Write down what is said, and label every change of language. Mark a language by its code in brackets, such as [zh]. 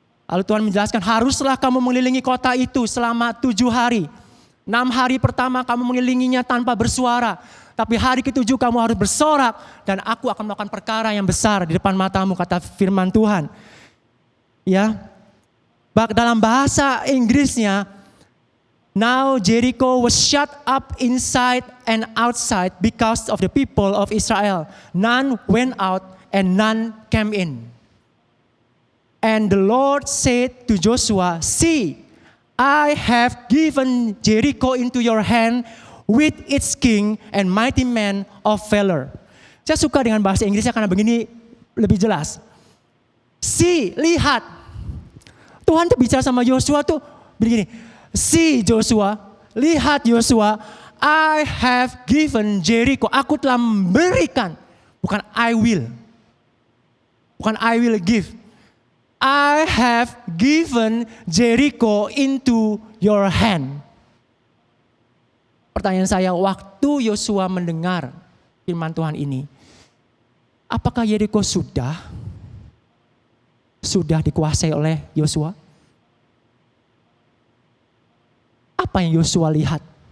[id] Lalu Tuhan menjelaskan, haruslah kamu mengelilingi kota itu selama 7 hari. 6 hari pertama kamu mengelilinginya tanpa bersuara. Tapi hari ke-7 kamu harus bersorak dan aku akan melakukan perkara yang besar di depan matamu, kata firman Tuhan. Ya. Dalam bahasa Inggrisnya, [en] now Jericho was shut up inside and outside because of the people of Israel. None went out and none came in. And the Lord said to Joshua, see, I have given Jericho into your hand with its king and mighty men of valor. [id] Saya suka dengan bahasa Inggrisnya karena begini lebih jelas. See, lihat. Tuhan tuh bicara sama Yosua tuh begini. [en] See Joshua, [id] lihat Yosua, [en] I have given Jericho. [id] Aku telah memberikan, bukan [en] I will. [id] Bukan [en] I will give. I have given Jericho into your hand. [id] Pertanyaan saya, waktu Yosua mendengar firman Tuhan ini, apakah Jericho sudah dikuasai oleh Yosua? Apa yang Yosua lihat?